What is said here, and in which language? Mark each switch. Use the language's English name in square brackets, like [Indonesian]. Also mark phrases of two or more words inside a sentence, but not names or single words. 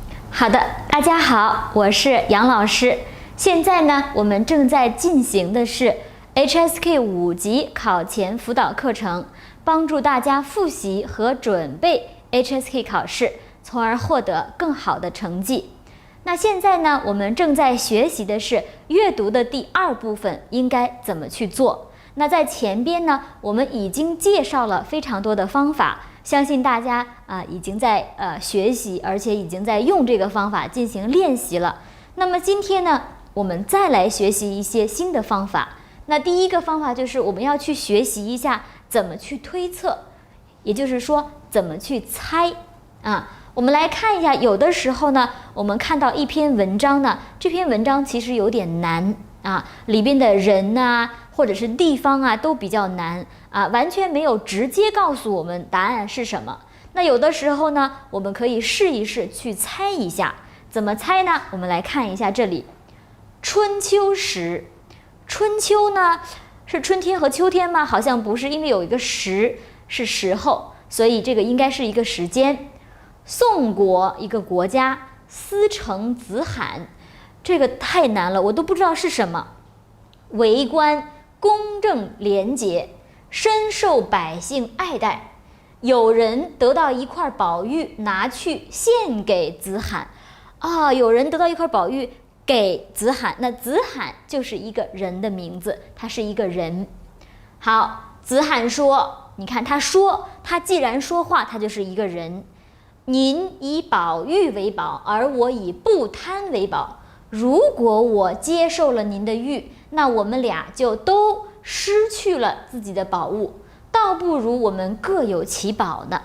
[Chinese] 好的，大家好，我是杨老師。現在呢，我們正在進行的是 HSK 5 級考前輔導課程，幫助大家複習和準備 HSK 考試，從而獲得更好的成績。那現在呢，我們正在學習的是閱讀的第2部分，應該怎麼去做。那在前邊呢，我們已經介紹了非常多的方法，相信大家已經在學習，而且已經在用這個方法進行練習了。那麼今天呢，我們再來學習一些新的方法。那第一個方法就是我們要去學習一下怎麼去推測，也就是說怎麼去猜啊。我們來看一下，有的時候呢，我們看到一篇文章呢，这篇文章其實有點難啊，裡邊的人啊，或者是地方啊，都比較難啊，完全沒有直接告訴我們答案是什麼。那有的時候呢，我們可以試一試去猜一下，怎麼猜呢？我們來看一下這裡，春秋時，春秋呢是春天和秋天嗎？好像不是，因為有一個時是時候，所以這個應該是一個時間。宋國一個國家，司成子罕，這個太難了，我都不知道是什麼。為官公正廉潔，深受百姓愛戴。有人得到一塊寶玉，拿去獻給子罕。有人得到一塊寶玉給子罕，那子罕就是一個人的名字，他是一個人。好，子罕說，你看他說，他既然說話，他就是一個人。您以寶玉為寶，而我以不貪為寶。如果我接受了您的玉，那我們倆就都失去了自己的寶物，倒不如我們各有其寶呢。